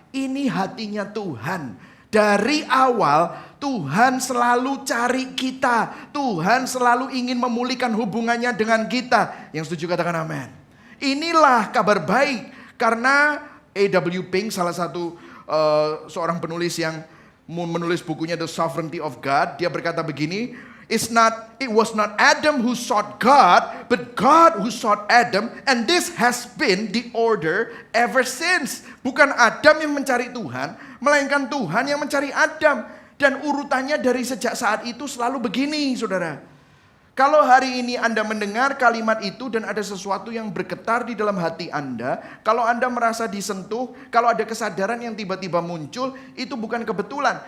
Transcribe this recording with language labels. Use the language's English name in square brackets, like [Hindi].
[Indonesian] Ini hatinya Tuhan. Dari awal Tuhan selalu cari kita. Tuhan selalu ingin memulihkan hubungannya dengan kita. Yang setuju katakan amin. Inilah kabar baik. Karena A.W. Pink salah satu seorang penulis yang menulis bukunya The Sovereignty of God. Dia berkata begini, [English] It was not Adam who sought God, but God who sought Adam, and this has been the order ever since. [Indonesian] Bukan Adam yang mencari Tuhan, melainkan Tuhan yang mencari Adam. Dan urutannya dari sejak saat itu selalu begini, saudara. Kalau hari ini Anda mendengar kalimat itu dan ada sesuatu yang bergetar di dalam hati Anda, kalau Anda merasa disentuh, kalau ada kesadaran yang tiba-tiba muncul, itu bukan kebetulan.